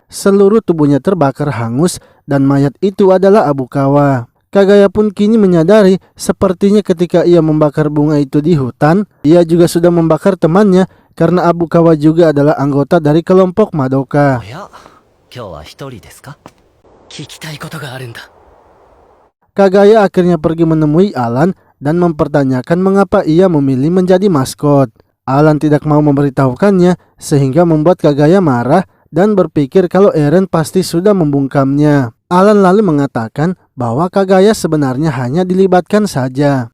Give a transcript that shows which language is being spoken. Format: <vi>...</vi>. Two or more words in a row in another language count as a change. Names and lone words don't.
<id>Seluruh tubuhnya terbakar hangus dan mayat itu adalah Abukawa. Kagaya pun kini menyadari sepertinya ketika ia membakar bunga itu di hutan, ia juga sudah membakar temannya karena Abukawa juga adalah anggota dari kelompok Madoka.</id> <ja>聞きたいことがあるんだ。</ja> <id>Kagaya akhirnya pergi menemui Alan dan mempertanyakan mengapa ia memilih menjadi maskot. Alan tidak mau memberitahukannya sehingga membuat Kagaya marah dan berpikir kalau Eren pasti sudah membungkamnya. Alan lalu mengatakan bahwa Kagaya sebenarnya hanya dilibatkan saja.</id>